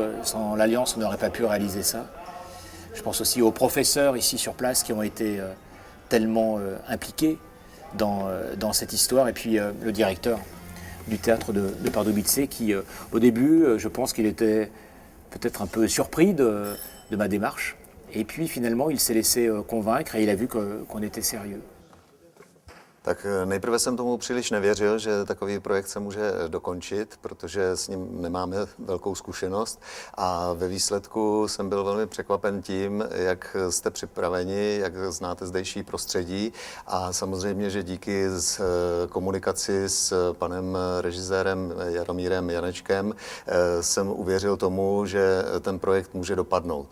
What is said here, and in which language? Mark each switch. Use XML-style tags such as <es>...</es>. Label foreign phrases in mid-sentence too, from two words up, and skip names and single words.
<fr>Sans l'Alliance, on n'aurait pas pu réaliser ça. Je pense aussi aux professeurs ici sur place qui ont été tellement impliqués dans cette histoire. Et puis le directeur du théâtre de Pardubice qui, au début, je pense qu'il était peut-être un peu surpris de ma démarche. Et puis finalement, il s'est laissé convaincre et il a vu qu'on était sérieux.</fr> <cs>Tak nejprve jsem tomu příliš nevěřil, že takový projekt se může dokončit, protože s ním nemáme velkou zkušenost a ve výsledku jsem byl velmi překvapen tím, jak jste připraveni, jak znáte zdejší prostředí a samozřejmě, že díky komunikaci s panem režisérem Jaromírem Janečkem jsem uvěřil tomu, že ten projekt může dopadnout.</cs>